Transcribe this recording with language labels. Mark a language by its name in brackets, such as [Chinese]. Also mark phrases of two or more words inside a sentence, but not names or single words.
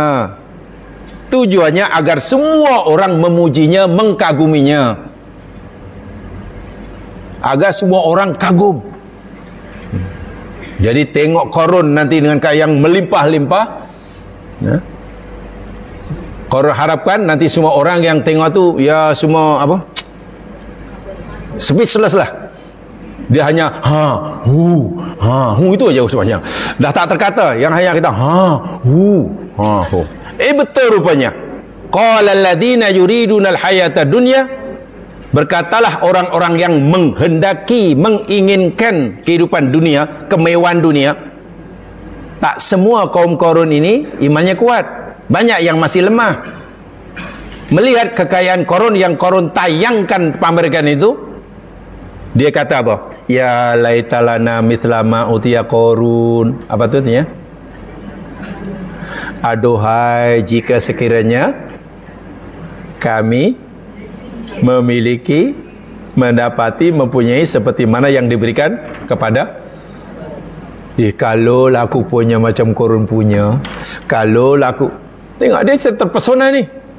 [Malay] Tujuannya agar semua orang memujinya, mengkaguminya. Agar semua orang kagum. Jadi tengok Qarun nanti dengan kekayaan yang melimpah-limpah. Ya. Qarun harapkan nanti semua orang yang tengok tu, ya semua apa? Speechless lah. Dia hanya hu itu aja semuanya. Dah tak terkata, yang hanya kita hu. Betul rupanya. [Arabic] قال الذين يريدون الحياة الدنيا, [Malay] berkatalah orang-orang yang menghendaki, menginginkan kehidupan dunia, kemewahan dunia. Tak semua kaum Qarun ini imannya kuat. Banyak yang masih lemah. Melihat kekayaan Qarun yang Qarun tayangkan, pamerkan itu, dia kata apa? [Arabic] يا ليت لنا مثل ما أوتي قارون. [Malay] Apa tu artinya? Aduhai jika sekiranya kami memiliki, mendapati, mempunyai seperti mana yang diberikan kepada. Kalau aku punya macam Qarun punya, kalau aku tengok dia terpesona ni.